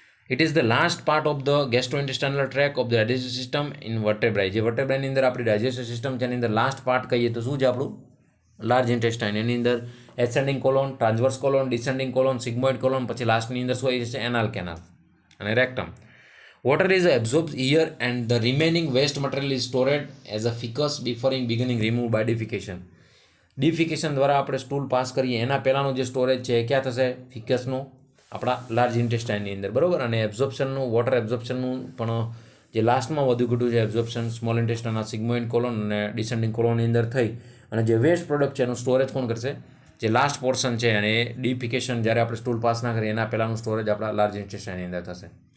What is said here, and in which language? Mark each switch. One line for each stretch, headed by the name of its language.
English: It is the last part of the gastrointestinal tract of the digestive system in vertebrae.
Gujarati: જે વર્ટેબ્રાઈની અંદર આપણી digestive system છે એની અંદર લાસ્ટ પાર્ટ કહીએ તો શું છે આપણું, લાર્જ ઇન્ટેસ્ટાઇન. એની અંદર ascending colon, transverse colon, descending colon, sigmoid colon, પછી લાસ્ટની અંદર શું આવી જશે, એનાલ કેનાલ અને રેક્ટમ.
English: Water is absorbed here and the remaining waste material is stored as a ficus before beginning removed by defecation.
Gujarati: ડિફિકેશન દ્વારા આપણે સ્ટૂલ પાસ કરીએ એના પહેલાંનું જે સ્ટોરેજ છે એ ક્યાં થશે, ફિકસનું, આપણા લાર્જ ઇન્ટેસ્ટાઇનની અંદર, બરાબર. અને એબ્ઝોર્પ્શનનું, વોટર એબ્ઝોર્પ્શનનું પણ જે લાસ્ટમાં વધુ ઘટ્યું છે એબ્ઝોર્પ્શન સ્મોલ ઇન્ટેસ્ટાઇનના સિગ્મોઇડ કોલોન અને ડિસેન્ડિંગ કોલોનની અંદર થઈ અને જે વેસ્ટ પ્રોડક્ટ છે એનું સ્ટોરેજ કોણ કરશે, જે લાસ્ટ પોર્શન છે અને એ ડિફિકેશન જ્યારે આપણે સ્ટૂલ પાસ ના કરીએ એના પહેલાંનું સ્ટોરેજ આપણા લાર્જ ઇન્ટેસ્ટાઇનની અંદર થશે.